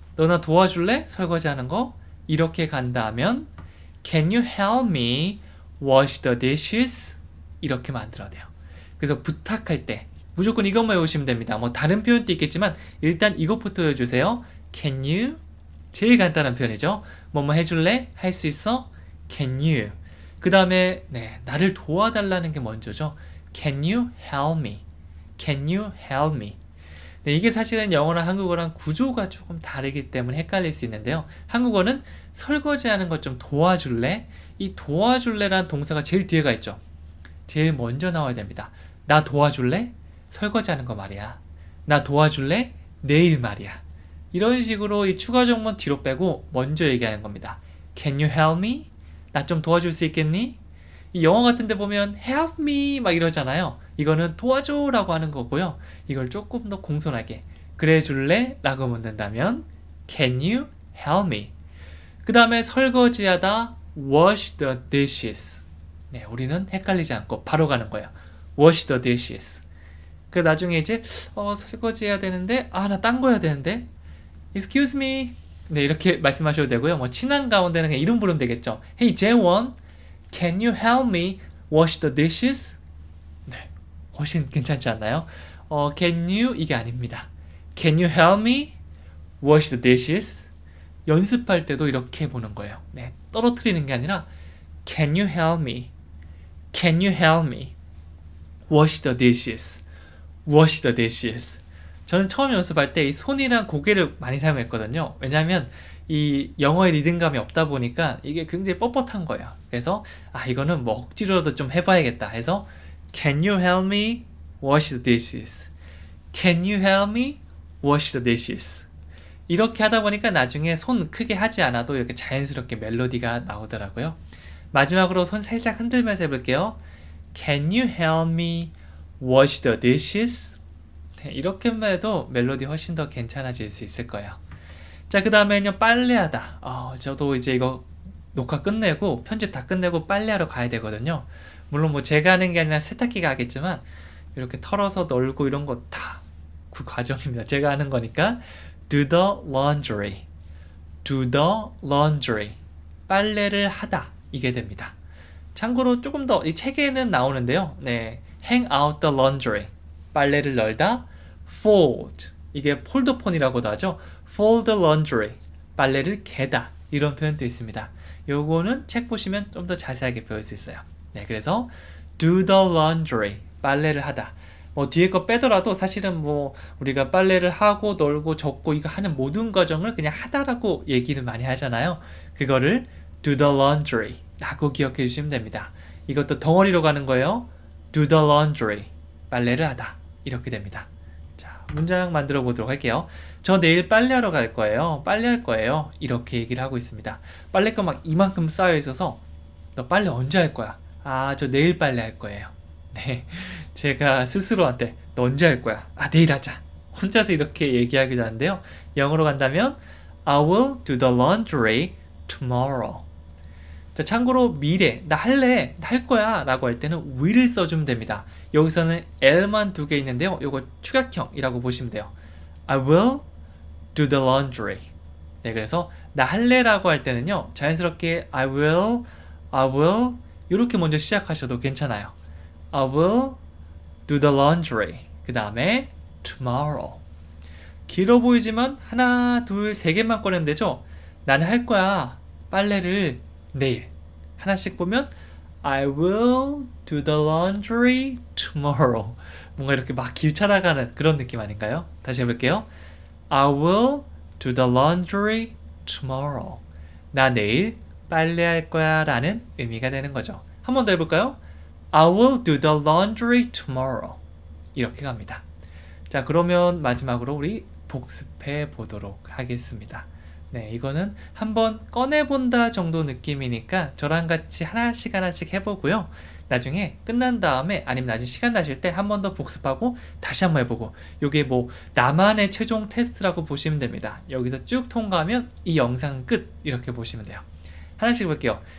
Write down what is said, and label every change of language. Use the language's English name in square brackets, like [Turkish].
[Korean] 너나 도와줄래? 설거지하는 거? 이렇게 간다 하면 [English] Can you help me wash the dishes? [Korean] 이렇게 만들어야 돼요. 그래서 부탁할 때 무조건 이것만 외우시면 됩니다. 뭐 다른 표현도 있겠지만 일단 이것부터 외워주세요. [English] Can you? [Korean] 제일 간단한 표현이죠. 뭐뭐 해줄래? 할 수 있어? Can you? 그 다음에 나를 도와달라는 게 먼저죠. [English] Can you help me? Can you help me? [Korean] 이게 사실은 영어랑 한국어랑 구조가 조금 다르기 때문에 헷갈릴 수 있는데요. 한국어는 설거지하는 것 좀 도와줄래? 이 도와줄래라는 동사가 제일 뒤에가 있죠. 제일 먼저 나와야 됩니다. 나 도와줄래? 설거지하는 거 말이야. 나 도와줄래? 내일 말이야. 이런 식으로 이 추가 정보는 뒤로 빼고 먼저 얘기하는 겁니다. [English] Can you help me? [Korean] 나 좀 도와줄 수 있겠니? 이 영어 같은 데 보면 [English] help me [Korean] 막 이러잖아요. 이거는 도와줘 라고 하는 거고요. 이걸 조금 더 공손하게 그래 줄래? 라고 묻는다면 [English] Can you help me? [Korean] 그 다음에 설거지하다 [English] wash the dishes. [Korean] 우리는 헷갈리지 않고 바로 가는 거예요. [English] wash the dishes. [Korean] 그 나중에 이제 설거지해야 되는데 나 딴 거 해야 되는데 [English] excuse me. [Korean] 이렇게 말씀하셔도 되고요. 뭐 친한 가운데는 그냥 이름 부르면 되겠죠. [English] Hey 재원, can you help me wash the dishes? [Korean] 훨씬 괜찮지 않나요? [English] Can you [Korean] 이게 아닙니다. [English] Can you help me wash the dishes? [Korean] 연습할 때도 이렇게 보는 거예요. 떨어뜨리는 게 아니라 [English] Can you help me? Can you help me wash the dishes? Wash the dishes. [Korean] 저는 처음 연습할 때 이 손이랑 고개를 많이 사용했거든요. 왜냐하면 이 영어의 리듬감이 없다 보니까 이게 굉장히 뻣뻣한 거예요. 그래서 이거는 뭐 억지로라도 좀 해봐야겠다 해서 [English] Can you help me wash the dishes? Can you help me wash the dishes? [Korean] 이렇게 하다 보니까 나중에 손 크게 하지 않아도 이렇게 자연스럽게 멜로디가 나오더라고요. 마지막으로 손 살짝 흔들면서 해볼게요. [English] Can you help me wash the dishes? [Korean] 이렇게만 해도 멜로디 훨씬 더 괜찮아질 수 있을 거예요. 자, 그 다음에는요, 빨래하다. 저도 이제 이거 녹화 끝내고 편집 다 끝내고 빨래하러 가야 되거든요. 물론 뭐 제가 하는 게 아니라 세탁기가 하겠지만 이렇게 털어서 널고 이런 거 다 그 과정입니다. 제가 하는 거니까 [English] do the laundry. do the laundry. [Korean] 빨래를 하다. 이게 됩니다. 참고로 조금 더 이 책에는 나오는데요. [English] hang out the laundry. [Korean] 빨래를 널다. [English] fold. [Korean] 이게 폴더폰이라고도 하죠. [English] fold the laundry. [Korean] 빨래를 개다. 이런 표현도 있습니다. 요거는 책 보시면 좀 더 자세하게 배울 수 있어요. 그래서 [English] do the laundry. [Korean] 빨래를 하다. 뭐 뒤에 거 빼더라도 사실은 뭐 우리가 빨래를 하고 널고 접고 이거 하는 모든 과정을 그냥 하다라고 얘기를 많이 하잖아요. 그거를 [English] do the laundry [Korean] 라고 기억해 주시면 됩니다. 이것도 덩어리로 가는 거예요. [English] do the laundry. [Korean] 빨래를 하다. 이렇게 됩니다. 자, 문장 만들어 보도록 할게요. 저 내일 빨래하러 갈 거예요. 빨래할 거예요. 이렇게 얘기를 하고 있습니다. 빨래가 막 이만큼 쌓여 있어서 너 빨래 언제 할 거야? 저 내일 빨래 할 거예요. 제가 스스로한테 너 언제 할 거야? 내일 하자. 혼자서 이렇게 얘기하기도 하는데요. 영어로 간다면 [English] I will do the laundry tomorrow. [Korean] 자, 참고로 미래, 나 할래, 나 할 거야 라고 할 때는 will을 써주면 됩니다. 여기서는 L만 두 개 있는데요. 이거 축약형이라고 보시면 돼요. [English] I will do the laundry. [Korean] 그래서 나 할래 라고 할 때는요, 자연스럽게 I will 이렇게 먼저 시작하셔도 괜찮아요. [English] I will do the laundry. [Korean] 그 다음에 [English] tomorrow. [Korean] 길어 보이지만 하나, 둘, 세 개만 꺼내면 되죠? 나는 할 거야. 빨래를 내일. 하나씩 보면 [English] I will do the laundry tomorrow. [Korean] 뭔가 이렇게 막 길 찾아가는 그런 느낌 아닌가요? 다시 해볼게요. [English] I will do the laundry tomorrow. [Korean] 나 내일 빨래할 거야 라는 의미가 되는 거죠. 한 번 더 해볼까요? [English] I will do the laundry tomorrow. [Korean] 이렇게 갑니다. 자, 그러면 마지막으로 우리 복습해 보도록 하겠습니다. 이거는 한번 꺼내본다 정도 느낌이니까 저랑 같이 하나씩 해보고요. 나중에 끝난 다음에 아니면 나중에 시간 나실 때 한 번 더 복습하고 다시 한번 해보고, 요게 뭐 나만의 최종 테스트라고 보시면 됩니다. 여기서 쭉 통과하면 이 영상 끝 이렇게 보시면 돼요. 하나씩 볼게요.